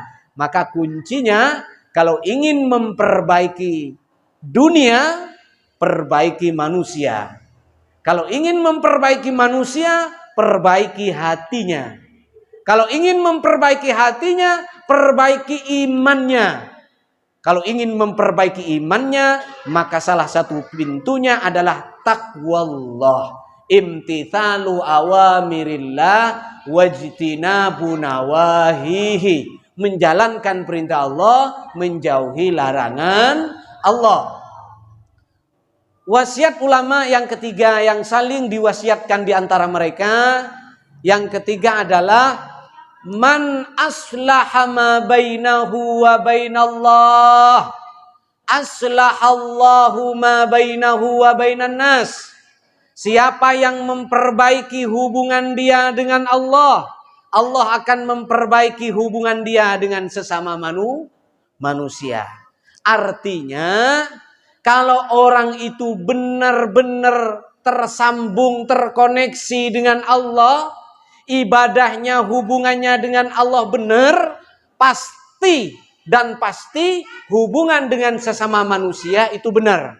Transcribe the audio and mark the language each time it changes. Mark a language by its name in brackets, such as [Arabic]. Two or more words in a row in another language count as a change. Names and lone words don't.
[Indonesian] Maka kuncinya, kalau ingin memperbaiki dunia, perbaiki manusia. Kalau ingin memperbaiki manusia, perbaiki hatinya. Kalau ingin memperbaiki hatinya, perbaiki imannya. Kalau ingin memperbaiki imannya, maka salah satu pintunya adalah taqwallah. [Arabic] امتثال أوامر الله واجتناب نواهيه. [Indonesian] Menjalankan perintah Allah, menjauhi larangan Allah. Wasiat ulama yang ketiga yang saling diwasiatkan di antara mereka, yang ketiga adalah [Arabic] من أصلح ما بينه وبين الله أصلح الله ما بينه وبين الناس. [Indonesian] Siapa yang memperbaiki hubungan dia dengan Allah, Allah akan memperbaiki hubungan dia dengan sesama manusia. Artinya, kalau orang itu benar-benar tersambung, terkoneksi dengan Allah, ibadahnya, hubungannya dengan Allah benar, pasti dan pasti hubungan dengan sesama manusia itu benar.